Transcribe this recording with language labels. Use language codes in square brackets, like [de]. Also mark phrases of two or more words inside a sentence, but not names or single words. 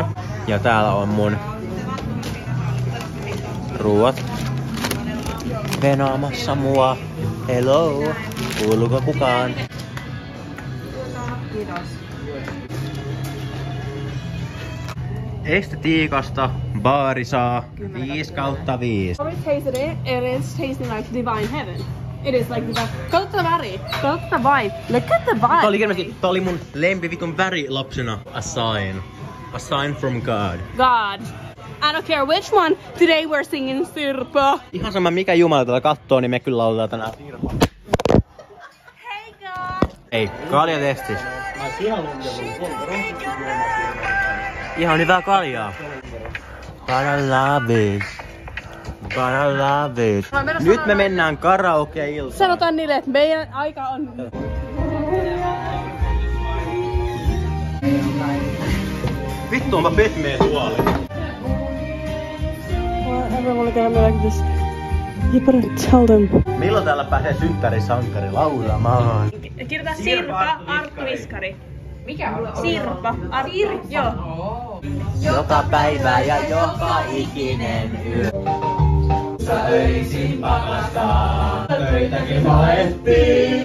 [fi] Ja täällä on mun ruuat venaamassa mua. Hello. Kuuluuko kukaan? Kiitos. Estetiikasta baari saa 5/5. [en] When we tasted it, it is tasting like divine heaven. It is like divine. [fi] Kato tätä väri. Kato tätä vibe. [en] Look at the vibe. [fi] Tää oli mun lempivitun väri lapsena. [en] A sign. A sign from God. God. I don't care which one. Today we're singing Sirpa. [fi] Ihan sama mikä jumala tätä kattoo, niin me kyllä lauletaan tänään Sirpa. [en] Hey God. [fi] Ei, kalja testis. Ihan hyvää kaljaa. [en] But I love it. But I love it. [fi] Nyt me mennään karaoke-iltaan. Sanotaan niille, että meidän aika on... Vittu onpa pehmeä tuoli. [en] Everyone gonna be like this. You better tell them. [fi] Milloin täällä pääsee synttärisankari laulamaan? Kirjoita Sirpa, Arttu Viskari. Mikä on? Sirpa, Arttu. Joo. Joka päivä ja joka ikinen yö. Sä öisin pakastaa, töitäkin haettiin.